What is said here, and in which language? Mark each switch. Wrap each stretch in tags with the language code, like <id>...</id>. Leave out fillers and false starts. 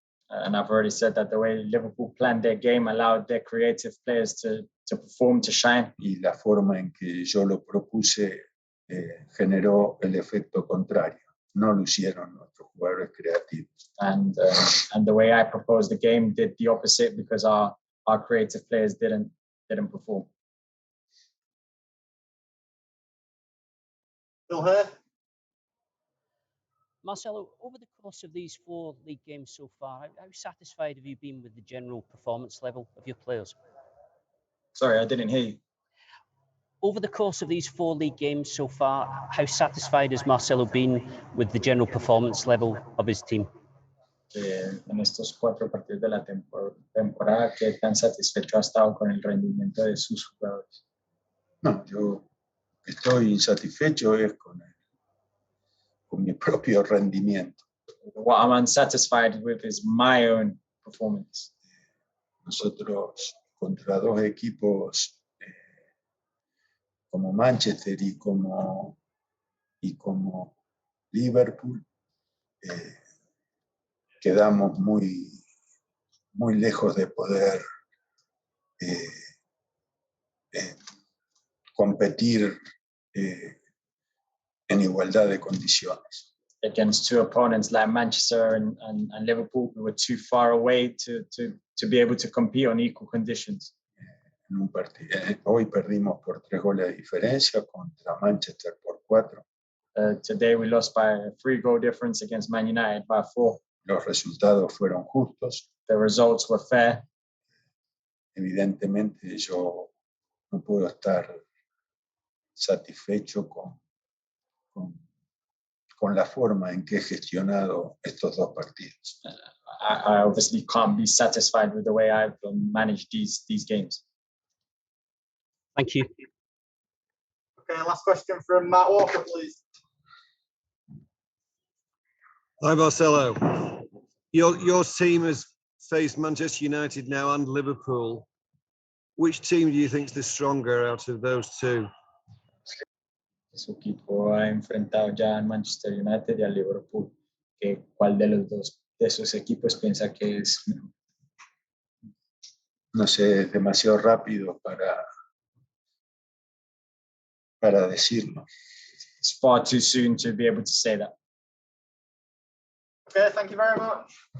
<en>And I've already said that the way Liverpool planned their game allowed their creative players to perform, to shine.</en> <es>Y la forma en que yo lo propuse generó el efecto contrario. no lo hicieron nuestros jugadores creativos.</es> <en>And the way I proposed the game did the opposite because our creative players didn't perform. Bill here. Marcelo, over the course of these 4 league games so far, how satisfied have you been with the general performance level of your players? Sorry, I didn't hear you. Over the course of these 4 league games so far, how satisfied has Marcelo been with the general performance level of his team?</en> <es>En estos 4 partidos de la temporada, ¿qué tan satisfecho ha estado con el rendimiento de sus jugadores? No, yo estoy insatisfecho es con mi propio rendimiento.</es> <en>What I'm unsatisfied with is my own performance.</en> <es>Nosotros contra 2 equipos como Manchester y como Liverpool quedamos muy lejos de poder competir en igualdad de condiciones.</es> <en>Against 2 opponents like Manchester and Liverpool, we were too far away to be able to compete on equal conditions.</en> <es>En un partido, hoy perdimos por 3 goles de diferencia contra Manchester por 4.</es> <en>Today we lost by a 3-goal difference against Man United by 4.</en> <es>Los resultados fueron justos.</es> <en>The results were fair.</en> <es>Evidentemente yo no puedo estar satisfecho con la forma en que he gestionado estos 2 partidos.</es> <en>I obviously can't be satisfied with the way I've managed these games. Thank you. Okay, last question from Matt Walker, please. Hi, Marcelo. Your team has faced Manchester United now and Liverpool. Which team do you think is the stronger out of those 2?</en> <es>Su equipo ha enfrentado ya a Manchester United y a Liverpool. ¿Cuál de los 2 de esos equipos piensa que es mejor? No sé, es demasiado rápido para decirlo.</es> <en>It's far too soon to be able to say that. Okay, thank you very much.</en>